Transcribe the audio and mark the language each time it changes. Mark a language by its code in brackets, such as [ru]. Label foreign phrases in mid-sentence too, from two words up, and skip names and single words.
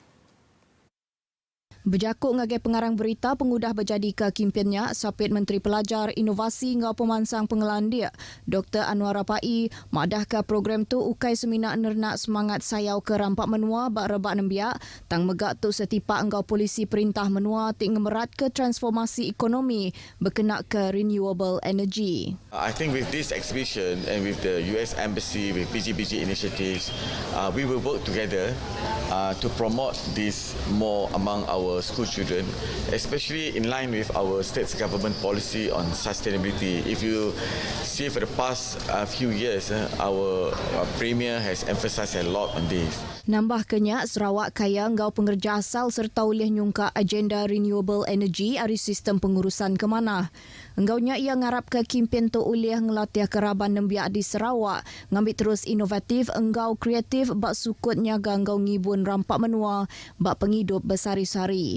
[iba] Berjakuk ngagai pengarang berita pengudah berjadi ke kempennya Sapit Menteri Pelajar Inovasi ngau Pemansang Pengelan dia Dr. Anwar Rapai madah ke program tu ukai seminar nernak semangat sayau ke rampak menua bak rebak nembiak tang megak tu setipak engkau polisi perintah menua ti ngemerat ke transformasi ekonomi berkenak ke [en] renewable energy. I think with this exhibition and with the US Embassy, with BGBG initiatives, we will work together to promote this more among our school children, especially in line with our state's government policy on sustainability. If you see for the past few years, our Premier has emphasized a lot on this. [iba] Nambah kenyak Sarawak kaya engkau pengerja asal serta oleh nyungka agenda [en] renewable energy [iba] dari sistem pengurusan kemanah. Enggaunya ia ngarap ke kempen tu oleh ngelatih keraban nembiak di Sarawak, ngambil terus inovatif, enggau kreatif bak sukut nyaga enggau ngibun rampak menua, bak penghidup bersari-sari.